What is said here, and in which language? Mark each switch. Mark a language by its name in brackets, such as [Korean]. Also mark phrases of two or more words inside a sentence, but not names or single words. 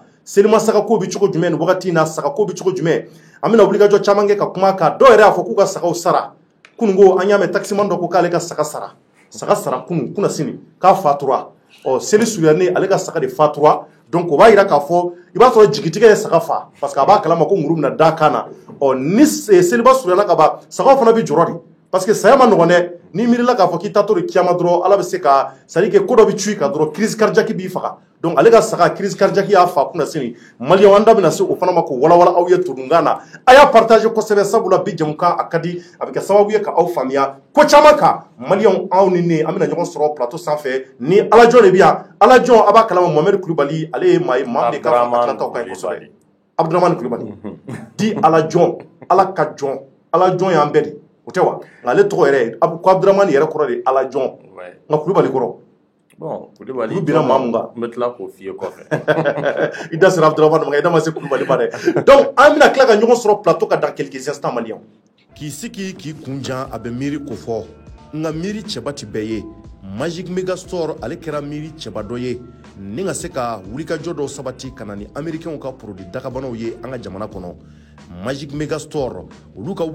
[Bambara] selima sagako bɛ cogo jumɛn nin wagati na sagako bɛ cogo jumɛn an bɛna wulikajɔ caman kɛ ka kuma kan dɔw yɛrɛ y'a fɔ k'u ka sagaw sara kununko an y'a mɛn taximan dɔ ko k'ale ka saga sara kunun sini k'a fatura seli surunyalen ale ka saga de fatura donc o b'a jira k'a fɔ i b'a sɔrɔ jigitigɛ ye saga fa [French] parce que [Bambara] a b'a kalama ko muru bɛna da kan na ni seliba surunyana ka ban sagaw fana bɛ jɔrɔ de [French] parce que [Bambara] saya ma nɔgɔn dɛ n'i miirila k'a fɔ k'i taatɔ de kiyama dɔrɔn ala bɛ se ka [French] c'est à dire que [Bambara] ko dɔ bɛ cu i kan dɔrɔn [French] crise cardiaque [Bambara] b'i faga donc ale ka saga [French] crise cardiaque [Bambara] y'a fa kunna sini malien an da bɛna se o fana ma k'o walawala aw ye tudunkan na a y'a partager kosɛbɛ sabula bi jɛmukan a ka di a bɛ kɛ sababu ye ka aw faamuya ko caman kan malien aw ni ne an bɛna ɲɔgɔn sɔrɔ plateau sanfɛ ni alajɔn de bɛ yan alajɔn a b'a kalama Mohamed Kulibali ale ye maa ye maa min de ka fɔ Atlanta ka ɲi kosɛbɛ Abdramane Kulibali di alajɔn ala ka jɔn alajɔn y'an bɛɛ de o tɛ wa nka ale tɔgɔ yɛrɛ ko Abdramane yɛrɛ kɔrɔ de alajɔn nka Kulibali kɔrɔ bon Kulibali olu bina maa mun kan n bɛ tila k'o f'i ye kɔfɛ i da sera Abdramane ma i da ma se Kulibali ma dɛ donc an bɛna tila ka ɲɔgɔn sɔrɔ plateau kan [French] dans quelques instants [Bambara] malien k'i sigi k'i kunjan a bɛ miiri ko fɔ nka miiri cɛba ti bɛɛ ye Magic Mega Store ale kɛra miiri cɛba dɔ ye ni ka se ka wulikajɔ dɔw sabati ka na ni américains ka produit dagabanaw ye an ka jamana kɔnɔ Magic Mega Store olu ka